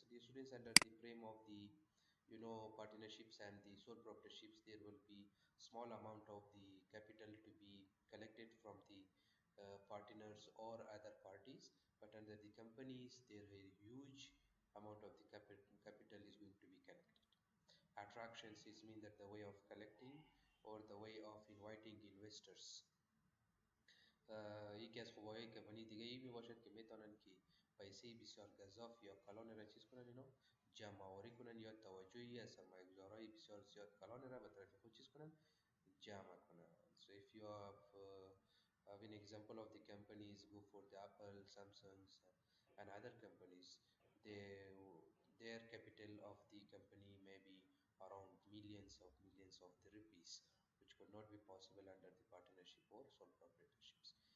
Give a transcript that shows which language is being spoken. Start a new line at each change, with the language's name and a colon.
English: So the students, under the frame of the partnerships and the sole proprietorships, there will be small amount of the capital to be collected from the partners or other parties. But under the companies, there is a huge amount of the capital is going to be collected. Attractions is mean that the way of collecting or the way of inviting investors.
Persian: یکی از خوبایی کمپانی دیگه ای می باشد که میتونن که پیسه بسیار گزاف یا کلان را چیز کنن، جمع آوری کنن یا توجهی از سرمایه گذارای بسیار زیاد کلان را به طرف خود چیز کنن، جمع کنن.
English: So if you have an example of the companies, go for the Apple, Samsung and other companies, they their capital of the company may be around millions of the rupees, which could not be possible under the partnership or sole proprietorships.